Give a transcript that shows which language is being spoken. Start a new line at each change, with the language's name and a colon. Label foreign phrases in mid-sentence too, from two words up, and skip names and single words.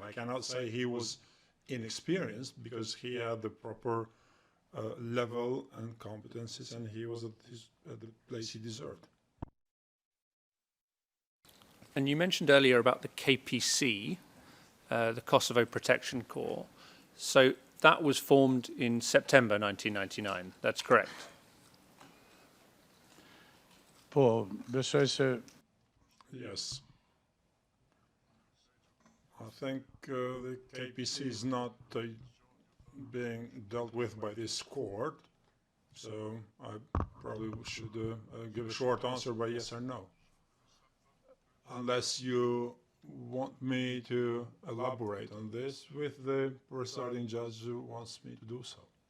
English: I cannot say he was inexperienced because he had the proper level and competencies, and he was at the place he deserved. And you mentioned earlier about the KPC, the Kosovo Protection Corps. So that was formed in September 1999, that's correct?
Albanian: po, besoj se
English: Yes. I think the KPC is not being dealt with by this court, so I probably should give a short answer by yes or no. Unless you want me to elaborate on this with the presiding judge who wants me to do so.